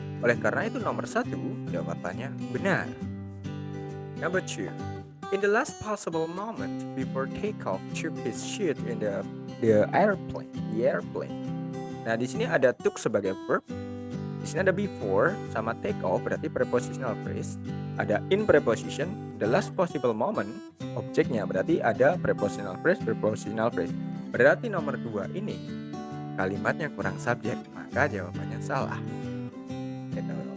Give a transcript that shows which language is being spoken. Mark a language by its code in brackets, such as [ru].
[id] Oleh karena itu nomor 1 jawabannya benar. [en] Number 2. In the last possible moment before takeoff took his seat in the airplane. [id] Nah, di sini ada took sebagai verb. Di sini ada before sama take off berarti prepositional phrase. Ada in preposition, [en] the last possible moment, [id] objeknya berarti ada prepositional phrase. Berarti nomor 2 ini kalimatnya kurang subjek, maka jawabannya salah. Gitu.